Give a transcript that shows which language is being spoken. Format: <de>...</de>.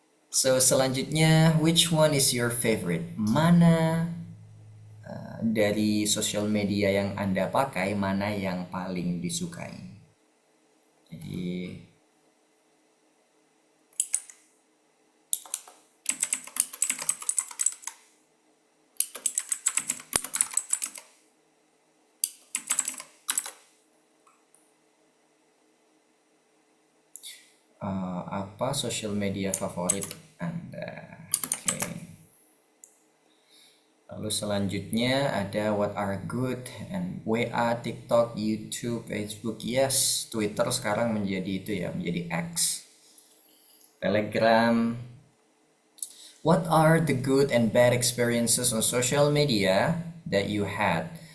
<en>So</en> <id>selanjutnya,</id> <en>which one is your favorite?</en> <id>Mana dari sosial media yang Anda pakai, mana yang paling disukai? Jadi apa sosial media favorit Anda? Oke. Lalu selanjutnya ada</id> <en>what are good and</en> <id>WA, TikTok, YouTube, Facebook. Yes, Twitter sekarang menjadi itu ya, menjadi X. Telegram.</id> <en>What are the good and bad experiences on social media that you had?</en>